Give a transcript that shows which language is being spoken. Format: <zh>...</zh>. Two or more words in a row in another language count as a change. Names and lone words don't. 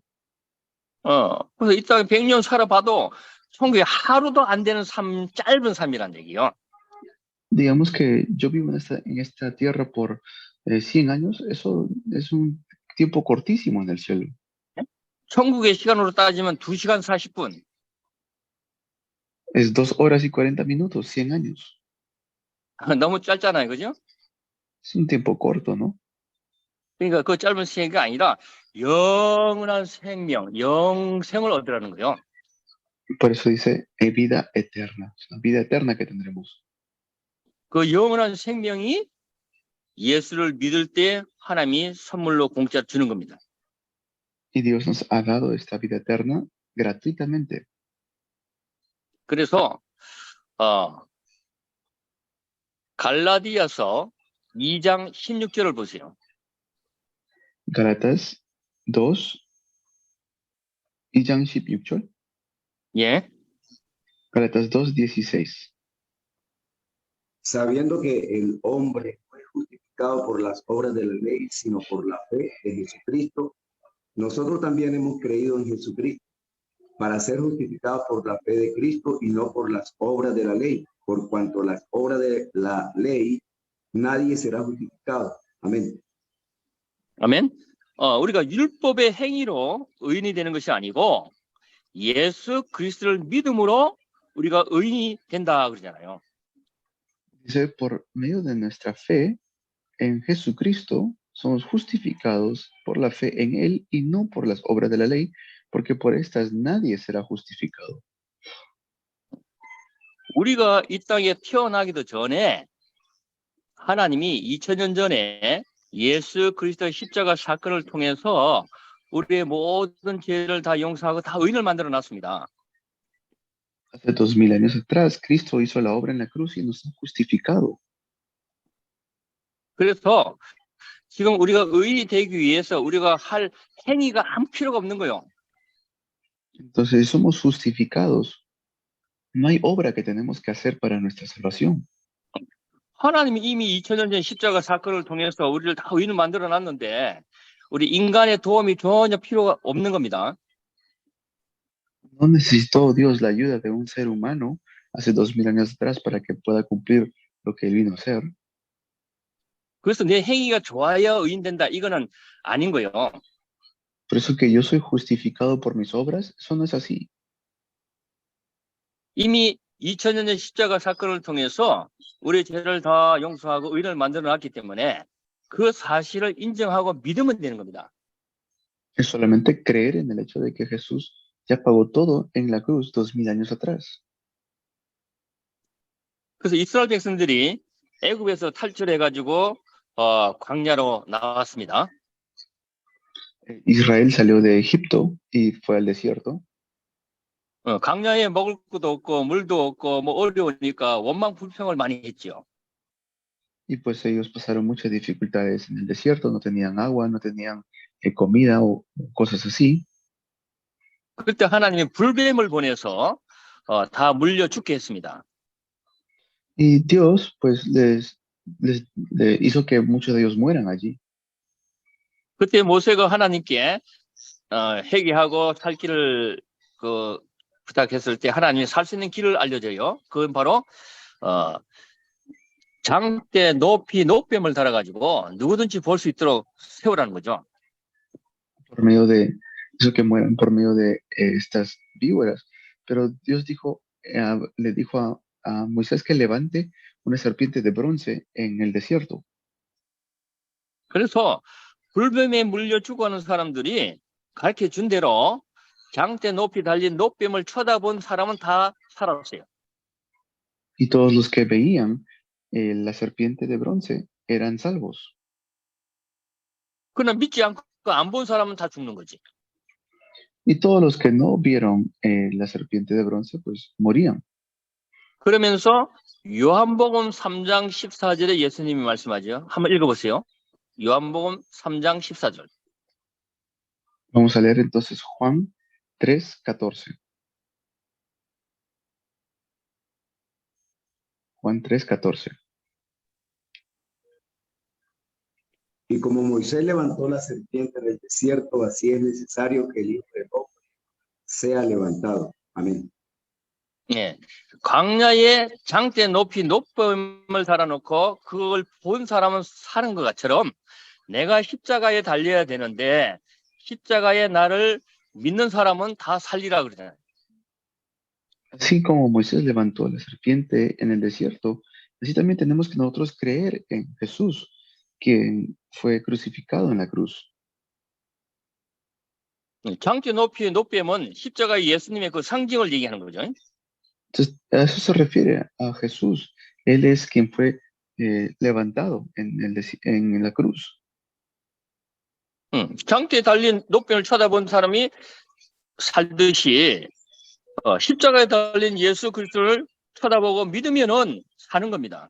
<ko>그래서 이 땅에 100년 살아봐도 천국에 하루도 안 되는 짧은 삶이란 얘기예요.</ko> <es>Digamos que yo vivo en esta tierra por 100 años, eso es un tiempo cortísimo en el cielo.</es> <ko>천국의 시간으로 따지면 2시간 40분.</ko> <es>Es 2 horas y 40 minutos, 100 años.</es> <ko>너무 짧잖아요, 그죠?</ko> <es>Es un tiempo corto, ¿no?</es> <ko>그러니까 그 짧은 시간이 아니라 영원한 생명, 영생을 얻으라는 거예요.</ko> <es>Por eso dice vida eterna, es una vida eterna que tendremos.</es> <ko>그 영원한 생명이 예수를 믿을 때 하나님이 선물로 공짜 주는 겁니다.</ko> <es>Y Dios nos ha dado esta vida eterna gratuitamente.</es> <ko>그래서 갈라디아서 2장 16절을 보세요. Gálatas 2, 2장 16절. 예.</ko> <es>Gálatas 2:16. Sabiendo que el hombre fue justificado justificados por las obras de la ley, sino por la fe de Jesucristo. Nosotros también hemos creído en Jesucristo para ser justificados por la fe de Cristo y no por las obras de la ley, por cuanto las obras de la ley nadie será justificado. Amén.</es> <ko>아멘. 우리가 율법의 행위로 의인이 되는 것이 아니고 예수 그리스도를 믿음으로 우리가 의인이 된다 그러잖아요.</ko> <es>Dice, por medio de nuestra fe en Jesucristo, somos justificados por la fe en Él y no por las obras de la ley, porque por estas nadie será justificado.</es> <ko>우리가 이 땅에 태어나기도 전에 하나님이 2000년 전에 예수 그리스도의 십자가 사건을 통해서 우리의 모든 죄를 다 용서하고 다 의인을 만들어 놨습니다.</ko> <es>Hace 2000 años atrás, Cristo hizo la obra en la cruz y nos ha justificado.</es> <ko>그래서 지금 우리가 의인이 되기 위해서 우리가 할 행위가 아무 필요가 없는 거예요.</ko> <es>Entonces, si somos justificados. No hay obra que tenemos que hacer para nuestra salvación.</es> <ko>하나님이 이미 2000년 전 십자가 사건을 통해서 우리를 다 의인을 만들어 놨는데 우리 인간의 도움이 전혀 필요가 없는 겁니다.</ko> <es>No necesitó Dios la ayuda de un ser humano hace 2000 años atrás para que pueda cumplir lo que él vino a hacer.</es> <ko>그래서 내 행위가 좋아야 의인된다 이거는 아닌 거예요.</ko> <es>Por eso que yo soy justificado por mis obras, eso no es así.</es> <ko>이미 2000년 전 십자가 사건을 통해서 우리의 죄를 다 용서하고 의인을 만들어 놨기 때문에 그 사실을 인정하고 믿으면 되는 겁니다.</ko> <es>Es solamente creer en el hecho de que Jesús ya pagó todo en la cruz 2000 años atrás.</es> <ko>그래서 이스라엘 백성들이 애굽에서 탈출해가지고 광야로 나왔습니다.</ko> <es>Israel salió de Egipto y fue al desierto.</es> <ko>광야에 먹을 것도 없고 물도 없고 뭐 어려우니까 원망 불평을 많이 했죠.</ko> <es>Y pues ellos pasaron muchas dificultades en el desierto, no tenían agua, no tenían comida o cosas así.</es> <ko>그때 하나님이 불뱀을 보내서 다 물려 죽게 했습니다.</ko> <es>Y Dios pues les hizo que muchos de ellos mueran allí.</es> <ko>그때 모세가 하나님께 회개하고 살 길을 부탁했을 때 하나님이 살 수 있는 길을 알려줘요. 그건 바로 장대 높이 높뱀을 달아가지고 누구든지 볼 수 있도록 세우라는 거죠.</ko> <es>Por medio de eso que mueran por medio de estas víboras. Pero Dios le dijo a Moisés que levante una serpiente de bronce en el desierto.</es> <ko>그래서 불뱀에 물려 죽어가는 사람들이 가르쳐 준 대로 장대 높이 달린 높뱀을 쳐다본 사람은 다 살았어요.</ko> <es>Y todos los que veían la serpiente de bronce eran salvos.</es> <ko>그러나 믿지 않고 안 본 사람은 다 죽는 거지.</ko> <es>Y todos los que no vieron la serpiente de bronce, pues morían.</es> <ko>그러면서 요한복음 3장 14절에 예수님이 말씀하죠. 한번 읽어보세요. 요한복음 3장 14절.</ko> <es>Vamos a leer entonces Juan 3:14. Juan 3:14. Y como Moisés levantó la serpiente en el desierto, así es necesario que el Hijo del Hombre sea levantado. Amén.</es> <ko>예, 광야에 장대 높이 높음을 달아놓고 그걸 본 사람은 사는 것처럼 내가 십자가에 달려야 되는데 십자가에 나를 믿는 사람은 다 살리라 그러잖아요.</ko> <es>Así como Moisés levantó la serpiente en el desierto, así también tenemos que nosotros creer en Jesús, quien fue crucificado en la cruz.</es> <ko>장대 높이 높이면 십자가의 예수님의 그 상징을 얘기하는 거죠.</ko> <es>Entonces, a eso se refiere a Jesús. Él es quien fue levantado en la cruz.</es> <ko>장대에 달린 높이를 쳐다본 사람이 살듯이 십자가에 달린 예수 그리스도를 쳐다보고 믿으면은 사는 겁니다.</ko>